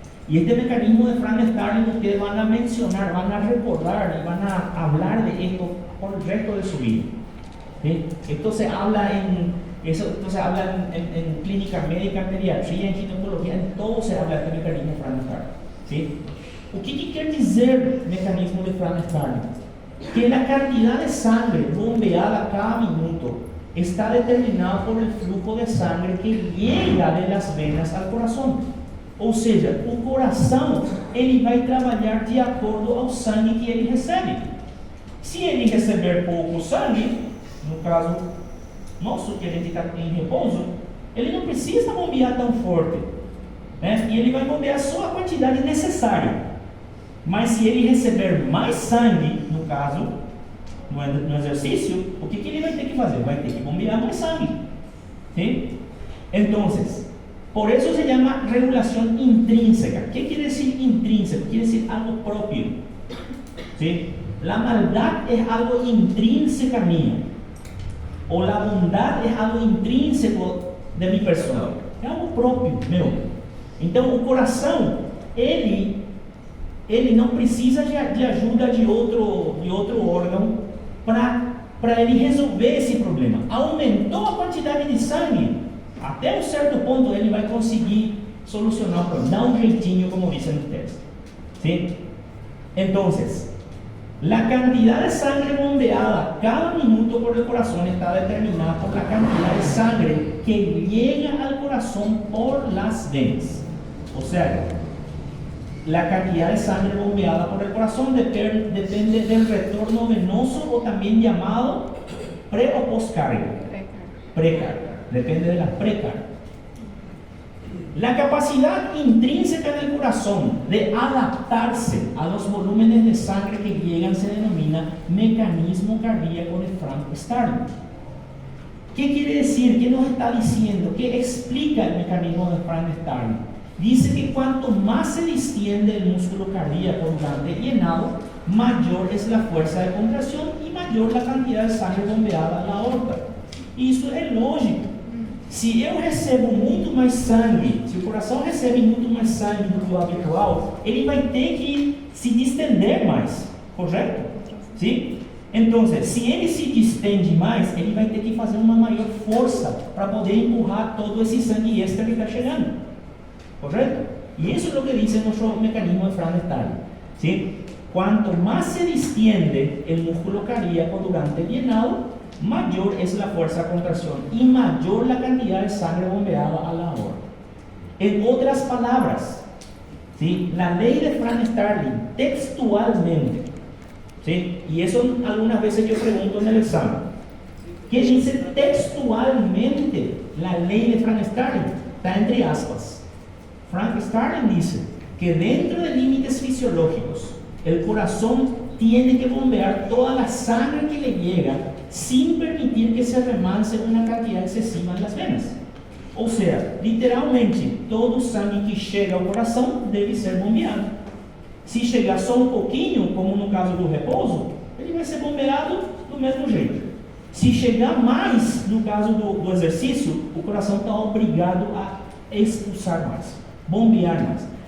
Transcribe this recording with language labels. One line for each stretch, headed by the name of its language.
Spanish: Y este mecanismo de Frank-Starling ustedes van a mencionar, van a recordar y van a hablar de esto por el resto de su vida. ¿Sí? Esto se habla en clínica médica, en pediatría, en ginecología, en todo se habla de este mecanismo de Frank-Starling. ¿Sí?
Portuguese: O que quer dizer mecanismo de Frank-Starling?
Spanish: Que la cantidad de sangre bombeada cada minuto está determinado por el flujo de sangre que llega de las venas al corazón.
Portuguese: Ou seja, o coração ele vai trabalhar de acordo ao sangue que ele recebe. Se ele receber pouco sangue, no caso nosso que a gente está em repouso, ele não precisa bombear tão forte, né? E ele vai bombear só a quantidade necessária. Mas se ele receber mais sangue, no caso, no exercício, o que ele vai ter que fazer? Vai ter que bombear mais sangue.
Spanish: ¿Sí? Entonces, por eso se llama regulación intrínseca. ¿Qué quiere decir intrínseco? Quiere decir algo propio. ¿Sí? La maldad es algo intrínseca mía, o la bondad es algo intrínseco de mi persona.
Portuguese: É algo próprio meu. Então, o coração, ele ele não precisa de ajuda de outro órgão para ele resolver esse problema. Aumentou a quantidade de sangue, até um certo ponto ele vai conseguir solucionar o problema, dar um jeitinho,
Spanish: como dicen ustedes. ¿Sí? Entonces, la cantidad de sangre bombeada cada minuto por el corazón está determinada por la cantidad de sangre que llega al corazón por las venas. O sea, la cantidad de sangre bombeada por el corazón depende del retorno venoso, o también llamado pre o postcarga. Precarga. Depende de la precarga. La capacidad intrínseca del corazón de adaptarse a los volúmenes de sangre que llegan se denomina mecanismo cardíaco de Frank-Starling. ¿Qué quiere decir? ¿Qué nos está diciendo? ¿Qué explica el mecanismo de Frank-Starling? Dice que cuanto más se distiende el músculo cardíaco durante el llenado, mayor es la fuerza de contracción y mayor la cantidad de sangre bombeada a la aorta. Y eso es lógico.
Portuguese: Se eu recebo muito mais sangue, se o coração recebe muito mais sangue do que o habitual, ele vai ter que se distender mais, correto? Sim? Então, se ele se distende mais, ele vai ter que fazer uma maior força para poder empurrar todo esse sangue extra que está chegando, correto? E isso é o que diz o nosso mecanismo de Frank-Starling.
Spanish: ¿Sí? Cuanto más se distiende el músculo cardíaco durante el llenado, mayor es la fuerza de contracción y mayor la cantidad de sangre bombeada a la aorta. En otras palabras, ¿sí? La ley de Frank-Starling textualmente, ¿sí? Y eso algunas veces yo pregunto en el examen, ¿qué dice textualmente la ley de Frank-Starling? Está entre aspas. Frank-Starling dice que dentro de límites fisiológicos, el corazón tiene que bombear toda la sangre que le llega sin permitir que se remanse una cantidad excesiva en las venas.
Portuguese: O sea, literalmente, todo o sangue que chega ao coração deve ser bombeado. Se chegar só um pouquinho, como no caso do repouso, ele vai ser bombeado do mesmo jeito. Se chegar mais, no caso do exercício, o coração está obrigado a expulsar mais, bombear mais.